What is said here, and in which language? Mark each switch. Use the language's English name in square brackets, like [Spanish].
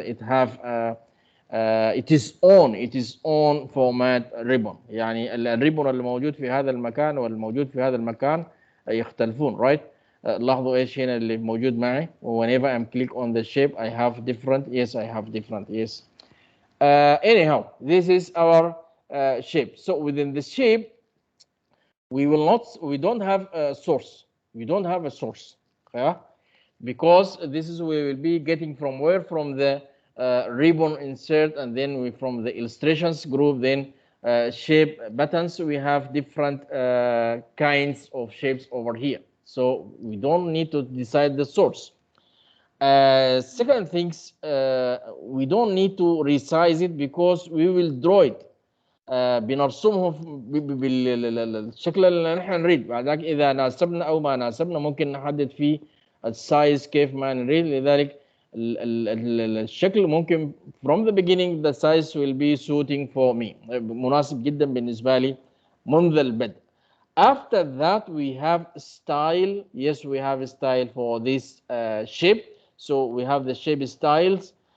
[English] It have it is on format ribbon. [Arabic] يعني الريبون اللي موجود في هذا المكان والموجود في هذا المكان يختلفون. [English] Right. [Arabic] لاحظوا ايش هنا اللي موجود معي. [English] Whenever I'm click on the shape, I have different. Yes, I have different. Yes. Anyhow, this is our shape. So within the shape, we don't have a source. We don't have a source. Yeah? Because this is we will be getting from where? From the ribbon insert, and then from the illustrations group, then shape buttons. We have different kinds of shapes over here. So we don't need to decide the source. Second things, we don't need to resize it because we will draw it. [Arabic] بنرسمهم بالشكل اللي نحن نريد. بعدك إذا ناسبنا أو ما ناسبنا ممكن نحدد فيه السايز كيف ما نريد. لذلك الشكل ممكن [English] from the beginning the size will be suiting for me. [Arabic] مناسب جدا بالنسبة لي منذ البدء. [English] After that we have style. Yes, we have a style for this shape. So we have the shape styles.